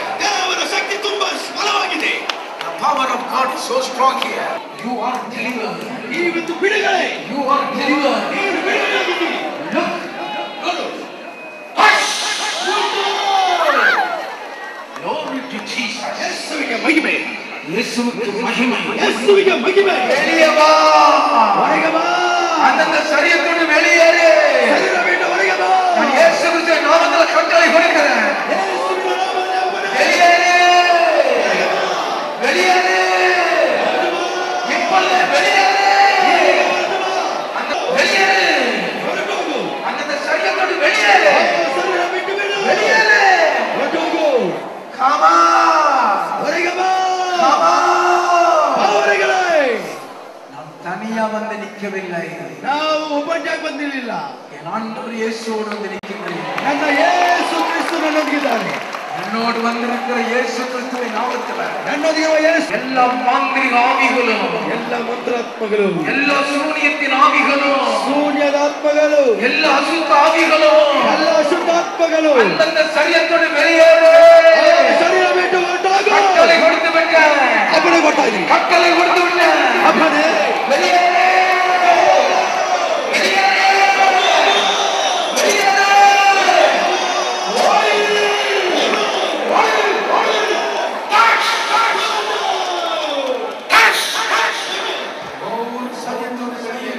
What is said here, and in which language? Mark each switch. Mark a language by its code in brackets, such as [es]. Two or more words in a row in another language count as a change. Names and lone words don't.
[kn] ದೇವರ ಶಕ್ತಿ ತುಂಬಾ ಬಲವಾಗಿದೆ. [en] The power of God is so strong here. You are delivered. [kn] ಇವತ್ತು ಬಿಡುಗಡೆ. [en] You are delivered. [kn] ನೀನು ಬಿಡುಗಡೆಯಾಗಿದ್ದೀರಿ. [en] Look. [kn] ನೋಡು. [en] Glory to Jesus. [kn] ಯೇಸುವಿಗೆ ಮಹಿಮೆ. ಯೇಸುವಿಗೆ ಮಹಿಮೆ. ಯೇಸುವಿಗೆ ಮಹಿಮೆ. [ta] வெளியே வா. [kn] ಹೊರಗೆ ಬಾ. [ta] அந்த சரியத்தோடு வெளியேறு. [kn] ಶರೀರ ಬಿಟ್ಟು ಹೊರಗೆ ಬಾ. [ta] நான் இயேசு கிறிஸ்துவின் நாமத்தில் கட்டளை கொடுக்கிறேன். [kn] ಯೇಸುವಿನ ನಾಮದಲ್ಲಿ [ta] வெளியேறு. வெளியேறு. இப்பொழுது வெளியேறு. அந்த வெளியேறு. [kn] ಹೊರಗೋಗು. [ta] அந்த சரியத்தோடு வெளியேறு. [kn] ಶರೀರ ಬಿಟ್ಟು ಬಿಡು. [ta] வெளியேறு. [kn] ಹೊರಗೋಗು. [en] Come on. [kn] ಹೊರಗೆ ಬಾ. [en] Come on. [kn] ಹೊರಗಡೆ. [ta] நாம் தனியா வந்து நிற்கவில்லை. [kn] ನಾವು ಒಬ್ಬಂಟಾಗಿ ಬಂದಿರಲಿಲ್ಲ. [ta] என் ஆண்டவர் இயேசுவோடு வந்து நிற்கின்றேன். [kn] ನನ್ನ ಯೇಸು ಕ್ರಿಸ್ತು ನನ್ನೊಂದಿಗಿದ್ದಾನೆ. [ta] என்னோடு வந்திருக்கிற இயேசு கிறிஸ்துவின் நாமத்தில் [kn] ನನ್ನೊಂದಿಗಿರುವ ಯೇಸು [ta] எல்லா மாந்திரிக ஆவிகளும், [kn] ಎಲ್ಲ ಮಂತ್ರಾತ್ಮಗಳು, [ta] எல்லா சூனியத்தின் ஆவிகளும், [kn] ಶೂನ್ಯದ ಆತ್ಮಗಳು, [ta] எல்லா அசுத்த ஆவிகளும் [kn] ಎಲ್ಲ ಅಶುದ್ಧಾತ್ಮಗಳು [ta] அந்தந்த சரியத்தோடு வெளியேறு. [kn] ಶರೀರ ಬಿಟ್ಟು ಹೊರಟಾಗು. [ta] கட்டளை கொடுத்து விட்டேன். [kn] ಅಪ್ಪಣೆ ಕೊಡ್ತಾ ಇದ್ದೀನಿ. [ta] கட்டளை கொடுத்து விட்டேன். [kn] ಅಪ್ಪಣೆ. [ta] வெளியேறு. வெளியேறு. வெளியேறு. ஓடி. ஓடி. ஓடி. டச். டச். டச். டச். ஒவ்வொரு சரியத்தோடு வெளியேறு.